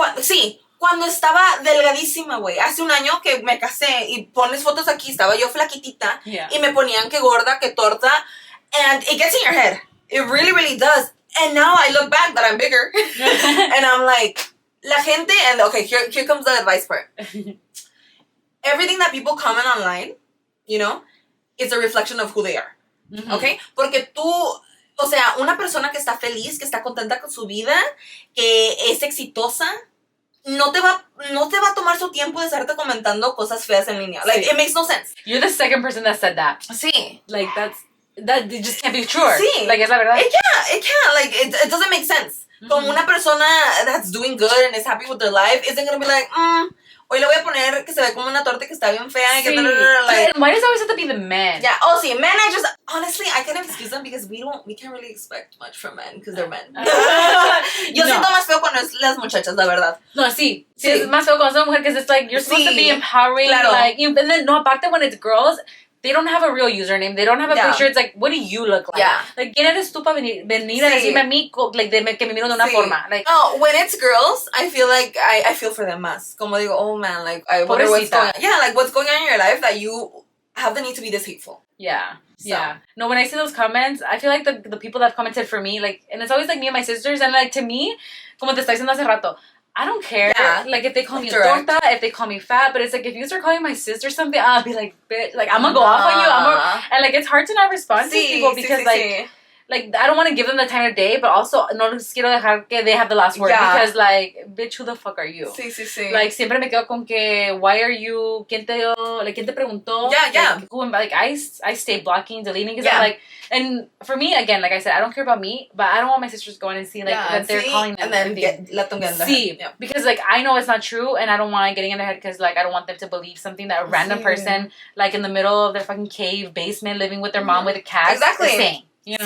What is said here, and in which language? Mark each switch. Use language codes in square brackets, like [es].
[es] Sí, cuando estaba delgadísima, güey. Hace un año que me casé y pones fotos aquí, estaba yo flaquitita. [en] Yeah. [es] Y me ponían que gorda, que torta. [en] And it gets in your head. It really, really does. And now I look back that I'm bigger. And I'm like, [es] la gente, [en] and okay, here comes the advice part. Everything that people comment online, you know, it's a reflection of who they are. Mm-hmm. Okay? [es] Porque tú, o sea, una persona que está feliz, que está contenta con su vida, que es exitosa, no te va a tomar su tiempo de estarte comentando cosas feas en línea. [en] Like, it makes no sense. You're the second person that said that. [es] Sí. [en] Like, that just can't be true. [es] Sí. Like, es la verdad. [en] It can't. Like, it doesn't make sense. Mm-hmm. Como una persona that's doing good and is happy with their life isn't gonna be like, hoy le voy a poner que se ve como una torta que está bien fea. [es] Sí. [en] Like, why does it always have to be the men? Yeah. Sí, men, honestly, I can't excuse them because we can't really expect much from men because they're men. [es] Yo siento más feo cuando es las muchachas, la verdad. No, sí. Es más feo cuando es una mujer [en] because it's like, you're supposed to be empowering. [es] Claro. [en] Like, and then, [es] no, aparte [en] when it's girls, they don't have a real username. They don't have a picture. It's like, what do you look like? Yeah. [es] Like, ¿quién eres tú para venir a decirme a mí like, que me miro de una forma? [en] Like, no, when it's girls, I feel like I feel for them [es] más. Como digo, [en] oh man, like, I wonder what's going on. Yeah, like, what's going on in your life that you have the need to be this hateful. Yeah. So. Yeah. No, when I see those comments, I feel like the people that have commented for me, like, and it's always like me and my sisters, and like to me, [es] como te estaba diciendo hace rato, [en] I don't care. Yeah. Like, if they call me torta, if they call me fat, but it's like, if you start calling my sister something, I'll be like, bitch, like, I'm gonna go off on you. And like, it's hard to not respond to people because like, I don't want to give them the time of day, but also, [es] no les quiero dejar que [en] they have the last word. Yeah. Because, like, bitch, who the fuck are you? [es] Sí. Like, siempre me quedo con que, [en] why are you, [es] ¿quién te preguntó? [en] Yeah. Like, I stay blocking, deleting, because I'm like, and for me, again, like I said, I don't care about me, but I don't want my sisters going and seeing, like, that they're calling them. And then let them get in their head. Yeah. Because, like, I know it's not true, and I don't want it getting in their head, because, like, I don't want them to believe something that a random person, like, in the middle of their fucking cave, basement, living with their mom with a cat, is saying, you know?